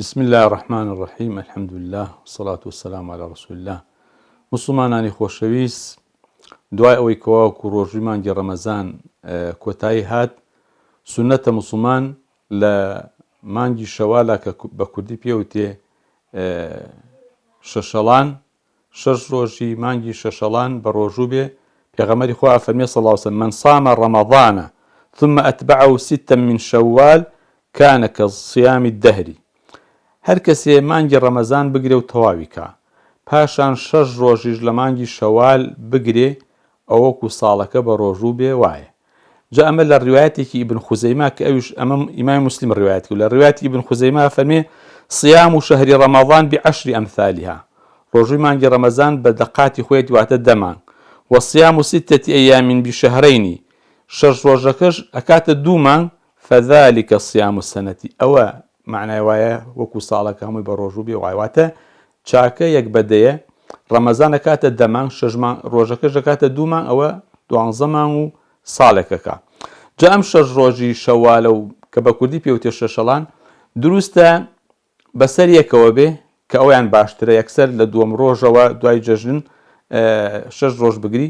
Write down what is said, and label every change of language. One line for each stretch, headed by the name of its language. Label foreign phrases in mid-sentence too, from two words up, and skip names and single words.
Arabic: بسم الله الرحمن الرحيم الحمد لله والصلاة والسلام على رسول الله.
Central Kurdish: مسلمانانی خۆشەویست، دوای ئەوەی کەواوەکو ڕۆژووی مانگی ڕەمەزان کۆتایی هات، سونەتە مسلمان لە مانگی شەوالە کە بە کوردی پێوتێ شەشەڵان، شەش ڕۆژی مانگی شەشەڵان بە ڕۆژوو بێ. پێغەمبەری خوا فەرمێ
Arabic: صلی الله علیه وسلم: من صام رمضان ثم أتبعه ستا من شوال كان كصيام الدهر.
Central Kurdish: هەر کەسێ مانگی ڕەمەزان بگرێ و تەواوی کە، پاشان شەش ڕۆژیش لە مانگی شەوال بگرێ، ئەوەکو ساڵەکە بە ڕۆژوو بێ وایە. جا ئەمە لە ڕیوایەتێکی ئیبن خوزەیما کە ئەویش ئەمە ئیمام مسلم ڕیوایەت کرد. لە ڕیوایەتی ئیبن خوزەیما فەرمێ:
Arabic: صيام شهر رمضان بعشر أمثالها.
Central Kurdish: ڕۆژووی مانگی ڕەمەزان بە دەقاتی خۆی دواتە دەمان.
Arabic: وصيام ستة أيام بشهرين،
Central Kurdish: شەش ڕۆژەکەش ئەکاتە دوو مانگ.
Arabic: فذلك صيام السنة.
Central Kurdish: ئەوە معنای وایە وەکو ساڵەکە هەمووی بە ڕۆژوو بێ وایواتە چاکە یەک بەدەیە. ڕەمەزان ئەکاتە دەمانگ، شەش ڕۆژەکەش ئەکاتە دوو مانگ، ئەوە 12 مانگ و ساڵێکەکە. جا ئەم شەش ڕۆژی شەوالە و کە بە کوردی پێوتێ شەشەڵان، دروستە بەسەر یەکەوە بێ کە ئەویان باشترە، یەکسەر لە دووەم ڕۆژەوە دوای جەژن شەش ڕۆژ بگری.